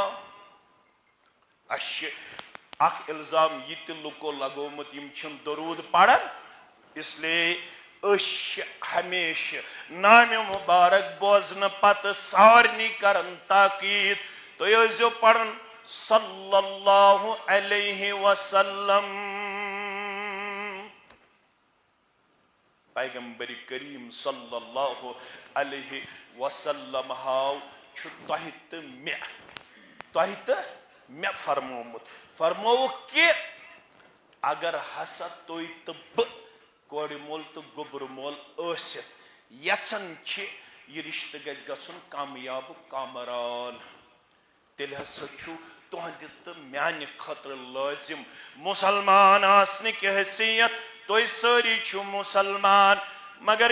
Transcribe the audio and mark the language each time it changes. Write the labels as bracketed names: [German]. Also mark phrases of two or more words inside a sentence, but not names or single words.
[Kashmiri] اش اخ الزام یہ تہ لکو لگومت یم چھن درود پڑھن اس لیے اش ہمیشہ نام مبارک بوزن پتہ سارنی کرن تاکید تُہۍ ٲسۍزیو پڑھن [Arabic] صلی اللہ علیہ وسلم. [Kashmiri] پیغمبر کریم [Arabic] صلی اللہ علیہ وسلم [Kashmiri] ہاو چھ تۄہہِ تہٕ مےٚ فرمومُت. فرمووُکھ کہ اگر ہسا تُہۍ تہٕ بہٕ کورِ مول تہٕ گوٚبُر مول ٲسِتھ یژھان چھِ یہ رشتہ گژھِ گژھُن کامیاب کامران تیٚلہِ ہسا چھُ تُہنٛدِ تہٕ میانہِ خٲطرٕ لٲزِم مُسلمان آسنٕکۍ حیثیت تُہۍ سٲری چھِو مُسلمان مگر